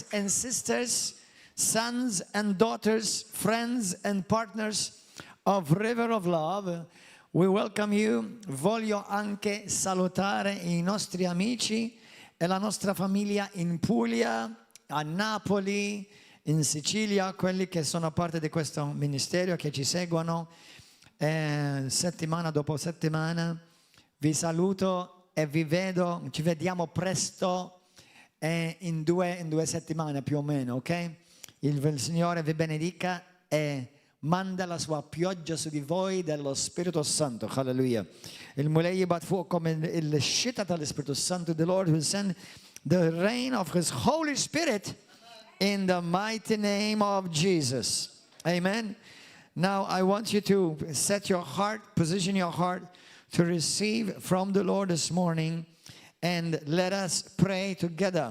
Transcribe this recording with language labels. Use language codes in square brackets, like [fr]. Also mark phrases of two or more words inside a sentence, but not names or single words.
[en] and sisters, sons and daughters, friends and partners of River of Love, we welcome you. [it] Voglio anche salutare I nostri amici e la nostra famiglia in Puglia, a Napoli, in Sicilia, quelli che sono parte di questo ministero, che ci seguono settimana dopo settimana. Vi saluto e vi vedo, ci vediamo presto in due settimane più o meno, ok? Il Signore vi benedica e manda la sua pioggia su di voi dello Spirito Santo. Halleluja. [mt] Il-mulej jibat fuqkom il-xita tal-Spiritu Santo. [en] The Lord will send the rain of His Holy Spirit in the mighty name of Jesus. Amen. Now I want you to set your heart, position your heart to receive from the Lord this morning, and let us pray together.